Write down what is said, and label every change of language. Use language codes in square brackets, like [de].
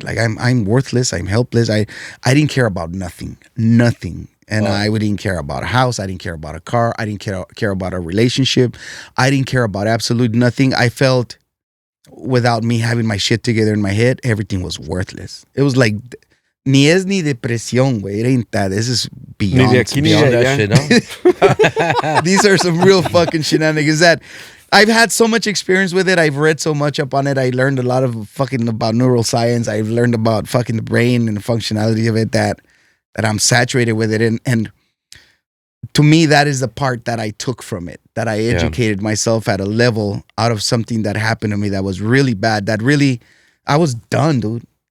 [en] Like I'm worthless, I'm helpless. I didn't care about nothing. And I didn't care about a house. I didn't care about a car. I didn't care about a relationship. I didn't care about absolute nothing. I felt without me having my shit together in my head, everything was worthless. It was like [es] Ni es ni depresión, güey. [en] It ain't that. This is beyond. Beyond that shit, no? These are some real fucking shenanigans that I've had so much experience with it. I've read so much up on it. I learned a lot of fucking about neuroscience. I've learned about fucking the brain and the functionality of it that I'm saturated with it. And to me, that is the part that I took from it, that I educated myself at a level out of something that happened to me that was really bad, that really, I was done, dude.